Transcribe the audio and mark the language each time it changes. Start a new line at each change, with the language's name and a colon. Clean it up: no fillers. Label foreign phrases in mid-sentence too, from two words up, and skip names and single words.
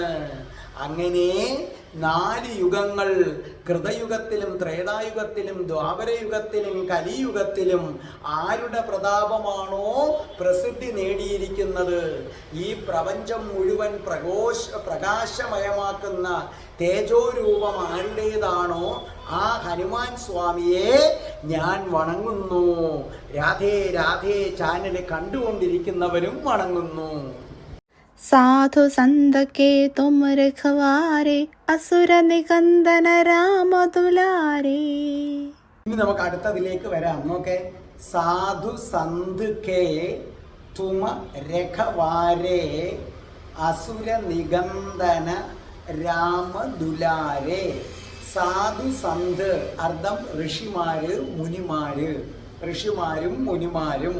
Malayalam: അങ്ങനെ 4 യുഗങ്ങൾ, കൃതയുഗത്തിലും ത്രേതായുഗത്തിലും ദ്വാപരയുഗത്തിലും കലിയുഗത്തിലും ആരുടെ പ്രതാപമാണോ പ്രസിദ്ധി നേടിയിരിക്കുന്നത്, ഈ പ്രപഞ്ചം മുഴുവൻ പ്രകാശമയമാക്കുന്ന തേജോരൂപം ആരുടേതാണോ ആ ഹനുമാൻ സ്വാമിയെ ഞാൻ വണങ്ങുന്നു. രാധേ രാധേ ചാനൽ കണ്ടുകൊണ്ടിരിക്കുന്നവരും വണങ്ങുന്നു.
Awadhi: साधु संत के तुम रखवारे असुर निकंदन राम दुलारे.
Malayalam: ഇനി നമുക്ക് അടുത്തതിലേക്ക് വരാം. നോക്കെ.
Awadhi: साधु संत के तुम रखवारे असुर निकंदन राम दुलारे.
Malayalam: സാധു സന്ത് അർത്ഥം ഋഷിമാര് മുനിമാര്, ഋഷിമാരും മുനിമാരും.